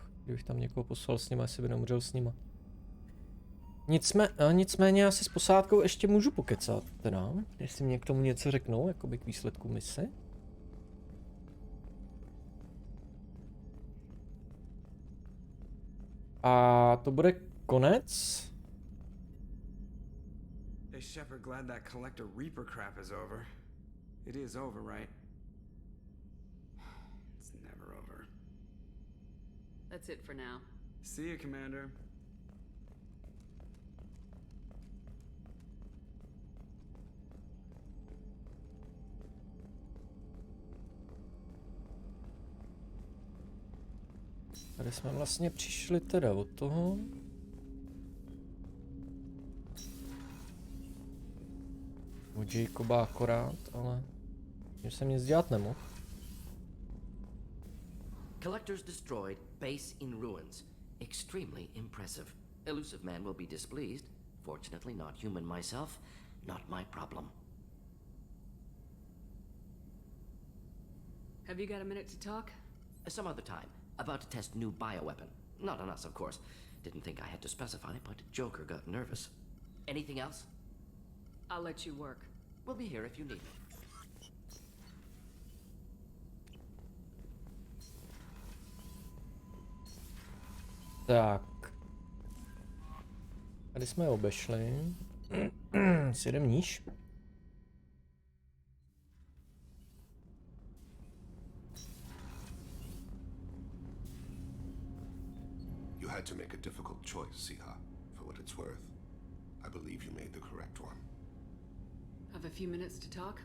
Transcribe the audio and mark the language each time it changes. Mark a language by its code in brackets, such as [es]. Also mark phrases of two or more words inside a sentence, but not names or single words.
[cs] Kdybych tam někoho poslal s nima, jestli by neumřel s nima. Nicméně já si s posádkou ještě můžu pokecat, teda. Jestli mě k tomu něco řeknou, jakoby k výsledku mise. A to bude konec. [en] Hey Shepard, glad that collector Reaper crap is over. It is over, right? It's never over. That's it for now. See you, Commander. [cs] Tady jsme vlastně přišli teda od toho. Od Jacoba akorát, ale... že jsem nic dělat nemohl. [en] Collectors destroyed, base in ruins. Extremely impressive. Elusive man will be displeased. Fortunately not human myself. Not my problem. Have you got a minute to talk? Some other time. About to test new bioweapon. Not on us, of course. Didn't think I had to specify, but Joker got nervous. Anything else? I'll let you work. We'll be here if you need me. [cs] Tak. Tady jsme obešli. Si jdem níž. [en] You had to make a difficult choice, Siha. For what it's worth, I believe you made the correct one. Have a few minutes to talk?